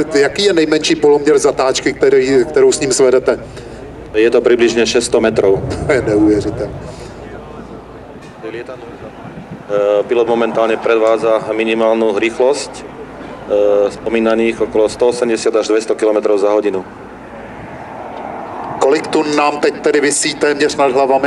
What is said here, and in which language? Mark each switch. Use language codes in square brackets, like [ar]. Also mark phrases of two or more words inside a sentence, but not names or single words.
[cs] Jaký je nejmenší poloměr zatáčky, kterou s ním svedete? Je to přibližně 600 metrů. To je neuvěřitelné. [sk] Pilot momentálne predvádza minimálnu rýchlosť spomínaných okolo 180 až 200 km za hodinu. [cs] Kolik tun nám teď tedy visí téměř nad hlavami?